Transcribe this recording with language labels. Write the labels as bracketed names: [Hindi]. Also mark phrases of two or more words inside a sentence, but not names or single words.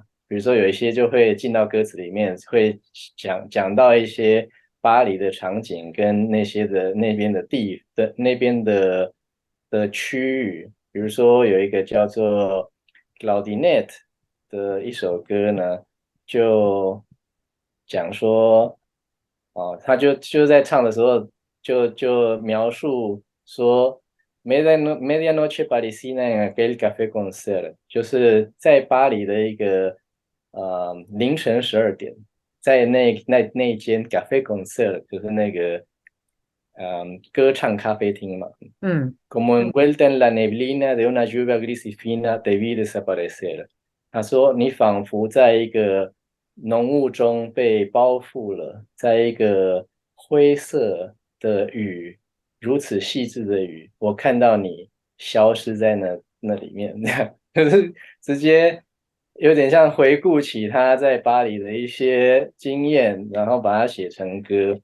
[Chinese] 比如说有一些就会进到歌词里面，会讲到一些巴黎的场景跟那边的区域。比如说有一个叫做 Claudinette 的一首歌呢，就讲说他就在唱的时候就描述说 [Spanish] Medianoche parisina en aquel café concert， [Chinese] 就是在巴黎的一个凌晨12点，在那间 [French] café concert， [Chinese] 就是那个歌唱咖啡厅嘛。 [Spanish] Como envuelta en la neblina de una lluvia gris y fina te vi desaparecer。 [Chinese] 他说你仿佛在一个浓雾中被包覆了，在一个灰色的雨如此细致的雨，我看到你消失在那里面，这样就是直接有点像回顾起他在巴黎的一些经验，然后把它写成歌。